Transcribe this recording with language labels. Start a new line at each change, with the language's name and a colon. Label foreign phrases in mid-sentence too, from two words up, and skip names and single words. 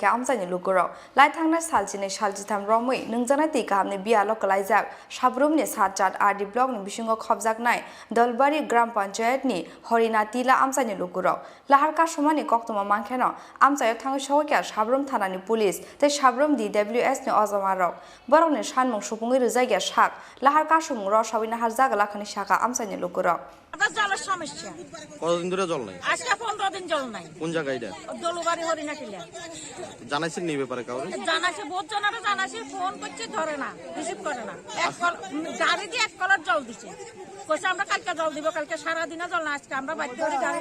Kok Borok: आमजानि लुगुराव लाइथांनाय सालजिनै सालजिथाम रमै नोंजानाय दै गाहामनि बियाल कलाइजाक साब्रमनि सातजात आरडि ब्लकनि बिसिङाव खबजाकनाय दलबारि ग्राम पन्चायतनि हरिना तिला आमजानि लुगुराव लाहार कासुमानि कक्तमा मांखेन आमजायाव थाङै सौकिया साब्रम थानानि पुलिस तै साब्रम DWS नि अजमारक बरंनि सानमंग सुपुङै रोजागिया साक लाहार कासुमुं रसावि नाहार जागलाखनि साका आमजानि लुगुराव
Bangla: জলের সমস্যা কতদিন ধরে জল নাই আজকে 15 দিন জল নাই কোন জায়গায় এটা দলুবাড়ি হরিণাটিলা জানাইছেন নি ব্যাপারে কাউরে জানাইছে বহুত জনারে জানাইছে ফোন করছে ধরে না রিসিভ করে না গাড়ি দিয়ে 1 কলার জল দিছে কইছে আমরা কালকে জল দিব কালকে সারা দিনে জল না আজকে আমরা বাধ্য হয়ে গাড়ি